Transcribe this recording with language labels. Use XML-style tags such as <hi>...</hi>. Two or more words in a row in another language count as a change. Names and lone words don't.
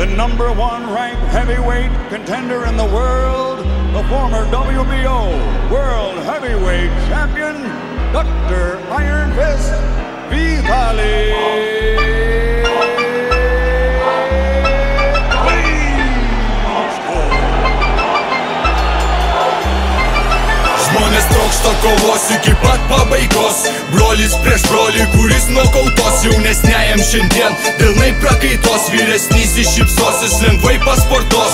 <en>#1 ranked heavyweight contender in the world, the former WBO World Heavyweight Champion, Dr. Iron Fist Vitaly.</en> <lt>Žmonės trokšta kovos iki pat pabaigos, brolis prieš brolį, kuris nokautos. Jaunesniajam šiandien pilnai prakaitos, vyresnysis šypsosis lengvai pasportos.</lt>